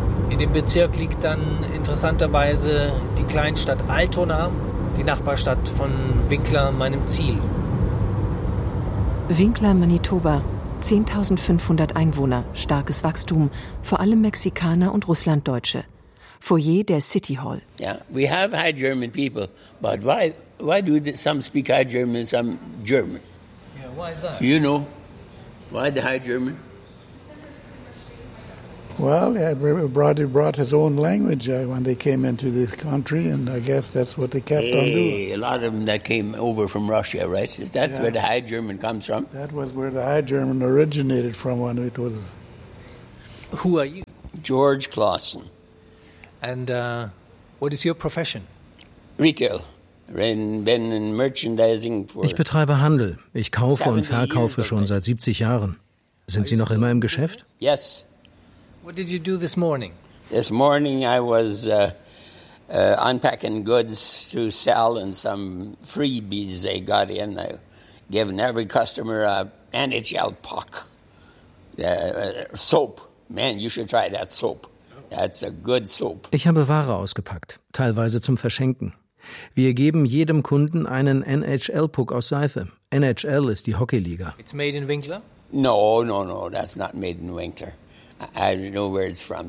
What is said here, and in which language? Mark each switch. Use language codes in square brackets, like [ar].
[de] In dem Bezirk liegt dann interessanterweise die Kleinstadt Altona, die Nachbarstadt von Winkler, meinem Ziel. Winkler, Manitoba, 10.500 Einwohner, starkes Wachstum, vor allem Mexikaner und Russlanddeutsche. Foyer der City Hall. [en] Yeah, we have high German people, but why do some speak high German and some German? Yeah, why is that? You know, why the high German? Well, brought his own language when they came into this country, and I guess that's what they kept on doing. A lot of them that came over from Russia, right? Is that where the high German comes from? That was where the high German originated from when it was. Who are you? George Clausen. And what is your profession? Retail. Been in merchandising for. [de] Ich betreibe Handel. Ich kaufe und verkaufe schon seit 70 Jahren. Sind Sie noch immer im Geschäft? [en] Yes. What did you do this morning? This morning I was unpacking goods to sell and some freebies they got in. I've given every customer a NHL puck. Soap. Man, you should try that soap. That's a good soap. [de] Ich habe Ware ausgepackt, teilweise zum Verschenken. Wir geben jedem Kunden einen NHL-Puck aus Seife. NHL ist die Hockeyliga. [en] It's made in Winkler? No, that's not made in Winkler. I don't know where it's from.